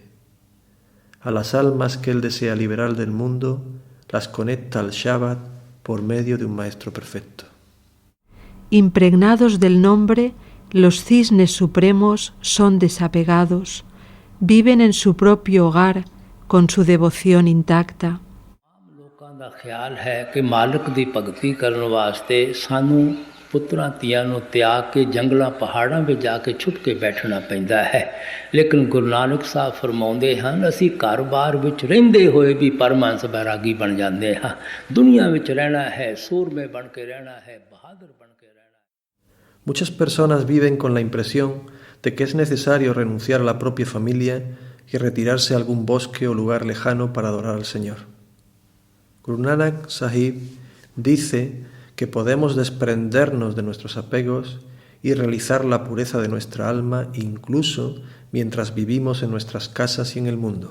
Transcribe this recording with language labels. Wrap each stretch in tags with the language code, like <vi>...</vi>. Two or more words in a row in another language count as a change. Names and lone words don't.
<es>A las almas que Él desea liberar del mundo, las conecta al Shabbat por medio de un Maestro perfecto. Impregnados del nombre, los cisnes supremos son desapegados, viven en su propio hogar con su devoción intacta.</es> <pa>ਲੋਕਾਂ ਦਾ ਖਿਆਲ ਹੈ ਕਿ ਮਾਲਕ ਦੀ ਭਗਤੀ ਕਰਨ ਵਾਸਤੇ ਸਾਨੂੰ ਪੁੱਤਰਾਂ ਧੀਆਂ ਨੂੰ ਤਿਆਗ ਕੇ ਜੰਗਲਾਂ ਪਹਾੜਾਂ ਵਿੱਚ ਜਾ ਕੇ ਛੁੱਟ ਕੇ ਬੈਠਣਾ ਪੈਂਦਾ ਹੈ। ਲੇਕਿਨ ਗੁਰੂ ਨਾਨਕ ਸਾਹਿਬ ਫਰਮਾਉਂਦੇ ਹਨ, ਅਸੀਂ ਘਰ-ਬਾਰ ਵਿੱਚ ਰਹਿੰਦੇ ਹੋਏ ਵੀ ਪਰਮਹੰਸ ਬੈਰਾਗੀ ਬਣ ਜਾਂਦੇ ਹਾਂ। ਦੁਨੀਆ ਵਿੱਚ ਰਹਿਣਾ ਹੈ, ਸੂਰਮੇ ਬਣ ਕੇ ਰਹਿਣਾ ਹੈ, ਬਹਾਦਰ ਬਣ ਕੇ ਰਹਿਣਾ ਹੈ।</pa> <es>Muchas personas viven con la impresión de que es necesario renunciar a la propia familia y retirarse a algún bosque o lugar lejano para adorar al Señor. Guru Nanak Sahib dice que podemos desprendernos de nuestros apegos y realizar la pureza de nuestra alma incluso mientras vivimos en nuestras casas y en el mundo.</es>